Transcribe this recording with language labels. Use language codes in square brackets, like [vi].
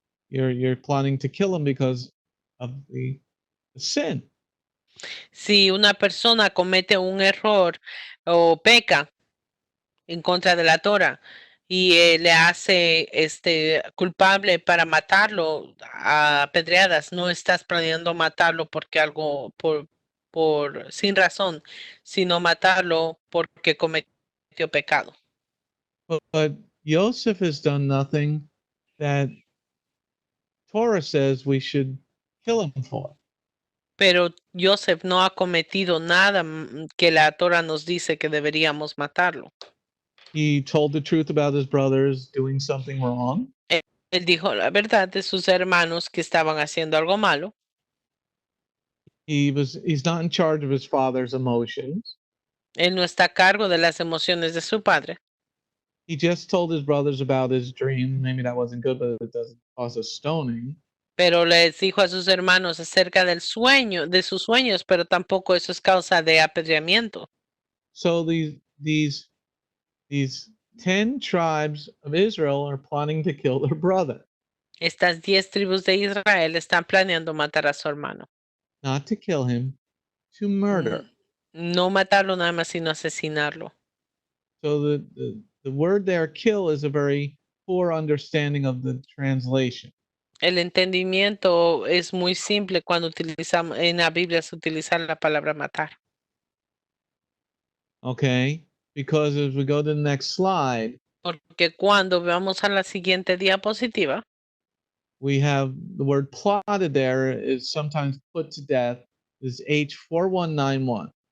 [en] You're plotting to kill them because of the sin. [es] Si una persona comete un error o peca en contra de la Torah y le hace culpable para matarlo a apedreadas, no estás planeando matarlo porque algo sin razón, sino matarlo porque cometió pecado. [en] But Yosef has done nothing that Torah says we should kill him for. [es] Pero Yosef no ha cometido nada que la Torah nos dice que deberíamos matarlo. [en] He told the truth about his brothers doing something wrong. [es] Él dijo la verdad de sus hermanos que estaban haciendo algo malo. [en] He's not in charge of his father's emotions. [es] Él no está a cargo de las emociones de su padre. [en] He just told his brothers about his dream. Maybe that wasn't good, but it doesn't cause a stoning. [es] Pero les dijo a sus hermanos acerca del sueño, de sus sueños, pero tampoco eso es causa de apedreamiento. [en] So these 10 tribes of Israel are plotting to kill their brother. [es] Estas 10 tribus de Israel están planeando matar a su hermano. [en] Not to kill him, to murder. [es] No matarlo nada más, sino asesinarlo. [en] So the word there, kill, is a very poor understanding of the translation. [es] El entendimiento es muy simple cuando utilizamos en la Biblia se utiliza la palabra matar. [en] Okay? Because as we go to the next slide, [es] Porque cuando veamos a la siguiente diapositiva, [en] we have the word plotted there is sometimes put to death is H4191.